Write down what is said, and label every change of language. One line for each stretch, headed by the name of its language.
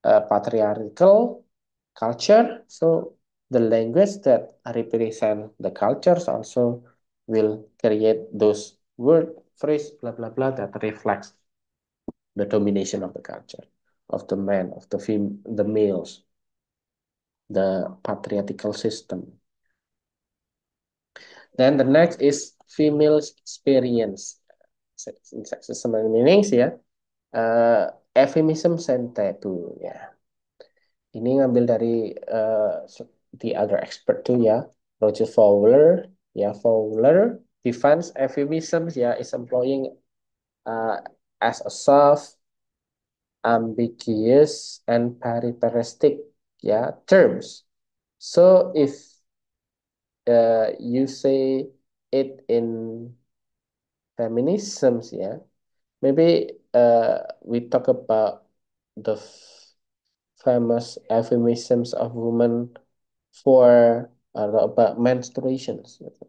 English: patriarchal culture so the language that represent the cultures also will create those word phrase blah blah blah that reflects the domination of the culture of the men of the males the patriarchal system. Then the next is female experience. In sexism and meanings ya. Euphemism and taboo ya.
Indonesian: Ini ngambil dari
English: the other expert
Indonesian: tuh ya.
English: Roger Fowler ya Fowler defines euphemisms ya is employing uh, as a soft, ambiguous, and periparistic ya terms. So if you say it in feminisms ya maybe we talk about the famous euphemisms of women for about menstruations.